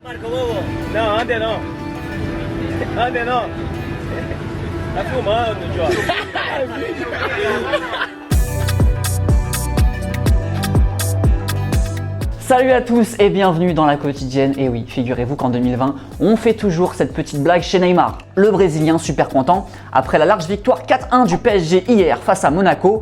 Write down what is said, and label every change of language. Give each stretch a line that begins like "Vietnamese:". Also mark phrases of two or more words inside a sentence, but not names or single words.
Portuguese: Marco Bobo. Não, ande não. Ande não. Tá filmando, Jorge.
French: Salut à tous et bienvenue dans la quotidienne. Et oui, figurez-vous qu'en 2020, on fait toujours cette petite blague chez Neymar. Le Brésilien super content après la large victoire 4-1 du PSG hier face à Monaco.